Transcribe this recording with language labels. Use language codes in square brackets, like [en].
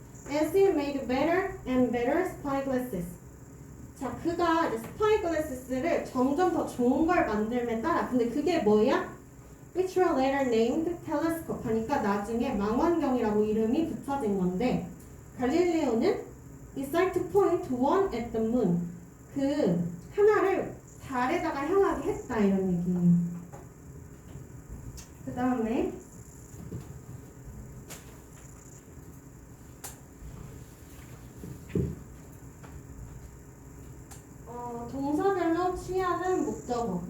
[en] As he made better and better spyglasses. [ko] 자, 그가 이제 spyglasses를 점점 더 좋은 걸 만들에 따라 근데 그게 뭐야? [en] Which were later named telescope 하니까 나중에 망원경이라고 이름이 붙여진 건데 갈릴레오는 decided to point one at the moon. [ko] 그 하나를 달에다가 향하게 했다 이런 얘기예요. 그 다음에 동사별로 취하는 목적어.